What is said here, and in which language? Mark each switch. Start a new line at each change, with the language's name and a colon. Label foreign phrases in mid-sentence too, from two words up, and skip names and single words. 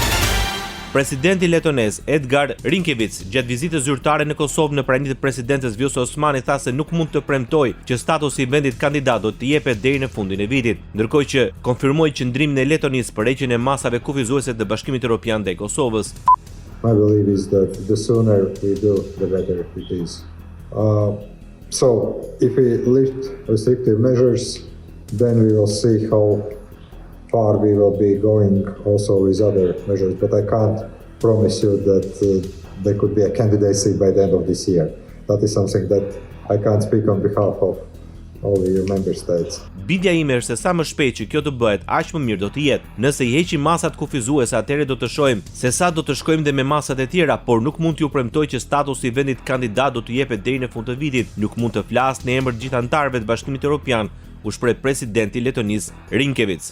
Albanian: Presidenti letonez Edgar Rinkevic gjatë vizitës zyrtare në Kosovë në praninë të presidentes Vjosa Osmani tha se nuk mund të premtojë që statusi i vendit kandidat do të jepet deri në fundin e vitit, ndërkohë që konfirmoi qëndrimin e Letonisë për heqjen e masave kufizuese të Bashkimit Evropian ndaj Kosovës.
English: My belief is that the sooner we do, the better it is. So if we lift restrictive measures, then we will see how far we will be going also with other measures, but I can't promise you that there could be a candidacy by the end of this year. That is something that I can't speak on behalf of all the member states.
Albanian: Bidja ime është se sa më shpejt që kjo të bëhet, aq më mirë do të jetë. Nëse i heqim masat kufizuese, atëherë do të shohim se sa do të shkojmë dhe me masat e tjera, por nuk mund t'ju premtoj që statusi i vendit kandidat do të jepet deri në fund të vitit. Nuk mund të flas në emër të gjithë anëtarëve të Bashkimit Evropian, u shpreh presidenti Letonisë Rinkevic.